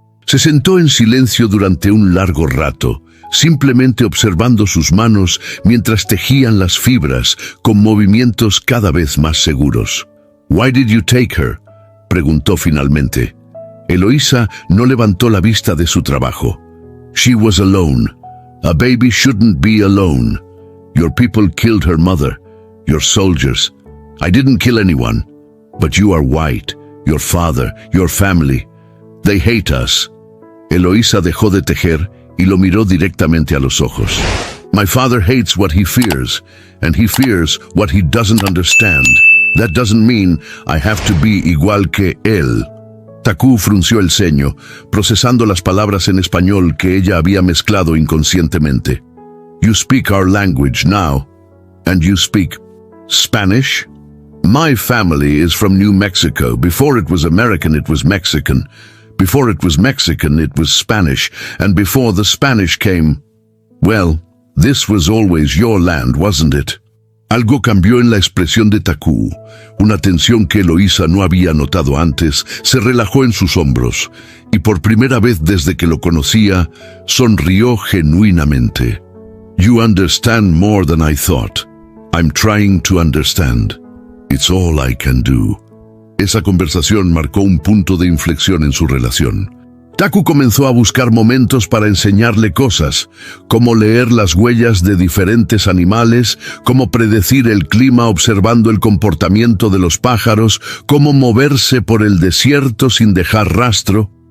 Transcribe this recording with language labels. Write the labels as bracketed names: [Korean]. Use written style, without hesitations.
[Spanish] Se sentó en silencio durante un largo rato, simplemente observando sus manos mientras tejían las fibras con movimientos cada vez más seguros. [English] «Why did you take her?», [Spanish] preguntó finalmente. Eloísa no levantó la vista de su trabajo. [English] «She was alone. A baby shouldn't be alone. Your people killed her mother, your soldiers. I didn't kill anyone. But you are white, your father, your family. They hate us». [Spanish] Eloísa dejó de tejer y lo miró directamente a los ojos. [English] «My father hates what he fears, and he fears what he doesn't understand. That doesn't mean I have to be [Spanish] igual que él». Taku frunció el ceño, procesando las palabras en español que ella había mezclado inconscientemente. [English] «You speak our language now, and you speak Spanish? My family is from New Mexico. Before it was American, it was Mexican. Before it was Mexican, it was Spanish. And before the Spanish came, well, this was always your land, wasn't it?» [Spanish] Algo cambió en la expresión de Taku. Una tensión que Eloísa no había notado antes se relajó en sus hombros, y por primera vez desde que lo conocía, sonrió genuinamente. [English] «You understand more than I thought. I'm trying to understand. It's all I can do». [Spanish] Esa conversación marcó un punto de inflexión en su relación. Taku comenzó a buscar momentos para enseñarle cosas, como leer las huellas de diferentes animales, cómo predecir el clima observando el comportamiento de los pájaros, cómo moverse por el desierto sin dejar rastro.